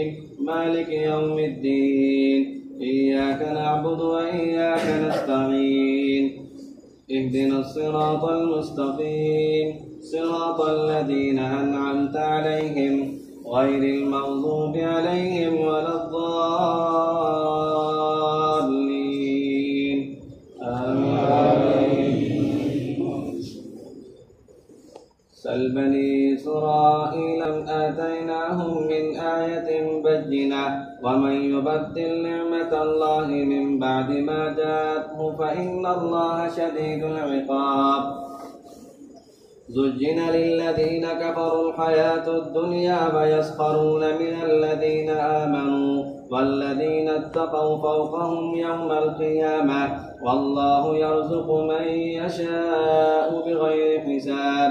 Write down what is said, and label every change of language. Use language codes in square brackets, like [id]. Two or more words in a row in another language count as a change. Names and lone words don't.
[ar] مالك يوم الدين إياك نعبد وإياك نستعين اهدنا الصراط المستقيم صراط الذين أنعمت عليهم غير المغضوب عليهم ولا الضالين. Amin. سل بني إسرائيل آتيناهم من آية بينة ومن يبدل نعمة الله من بعد ما جاءته فإن الله شديد العقاب. زُجِّنَ لِلَّذِينَ كَفَرُوا الْحَيَاةُ الدُّنْيَا وَيَسْخَرُونَ مِنَ الَّذِينَ آمَنُوا وَالَّذِينَ اتَّقَوْا فَوْقَهُمْ يَوْمَ الْقِيَامَةِ وَاللَّهُ يَرْزُقُ مَن يَشَاءُ بِغَيْرِ حِسَابٍ